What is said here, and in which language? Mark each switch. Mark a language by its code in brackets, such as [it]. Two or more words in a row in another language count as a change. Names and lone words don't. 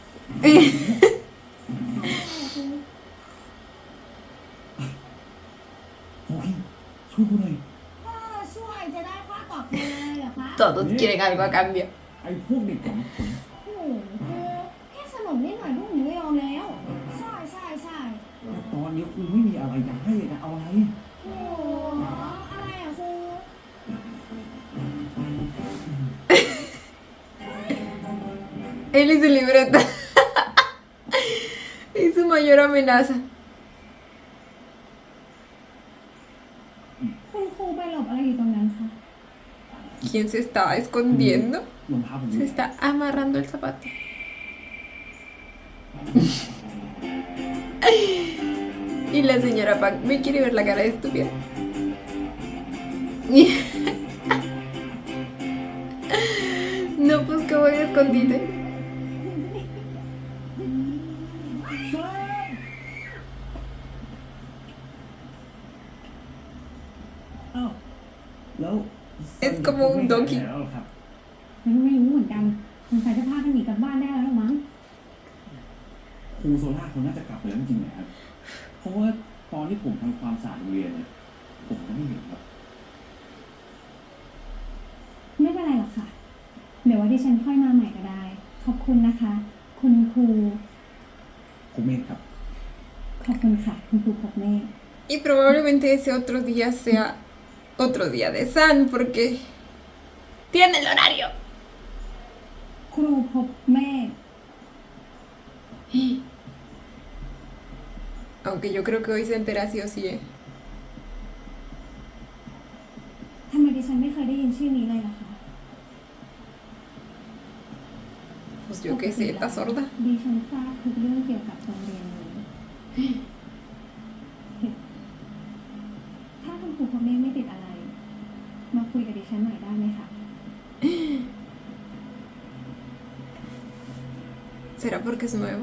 [th] โอเคช่วยกูหน่อย ช่วยจะได้ค่าตอบแทนเลยเหรอคะ [es] Todos quieren algo a cambio. [th] ไอ้พวกเด็กของผม โอ้โหแค่สนุกนิดหน่อยพวกหนูไม่ยอมแล้ว ใช่ ตอนนี้กูไม่มีอะไรจะให้เลยนะเอาอะไร โอ้โหอะไรอ่ะครู [es] Él y su libreta. Y su mayor amenaza. [th] คุณครูไปหลบอะไรอยู่ตรงนั้นคะ [es] ¿Quién se está escondiendo? [th] รองเท้าผม [es] Se está amarrando el zapato. Y la señora Pac me quiere ver la cara de estúpida. No, pues que voy a escondite. [th] อ้าวแล้ว [es] Es como un donkey [th] แล้วครับ ไม่รู้เหมือนกันสงสัยจะพากันหนีกลับบ้านได้แล้วมั้ง ครูโซล่าเขาน่าจะกลับไปแล้วจริงๆนะครับเพราะว่าตอนที่ผมทำความสะอาดโรงเรียนเนี่ยผมก็ไม่เห็นครับ ไม่เป็นไรหรอกค่ะ เดี๋ยวว่าดิฉันค่อยมาใหม่ก็ได้ ขอบคุณนะคะ คุณครู ผมเองครับ ขอบคุณค่ะ คุณครูพบเมฆ [es] Y probablemente ese otro día sea otro día de San porque tiene el horario. [th] ครูพบเมฆ [es] Aunque yo creo que hoy se entera sí o sí, ¿eh? [th] ทำไมดิฉันไม่เคยได้ยินชื่อนี้เลยล่ะคะ [es] Pues yo qué sé, está sorda. [th] ดิฉันทราบทุกเรื่องเกี่ยวกับโรงเรียนนี้ ถ้าคุณครูพบเมฆไม่ติดอะไร มาคุยกับดิฉันหน่อยได้ไหมคะ [es] ¿Será porque es nuevo?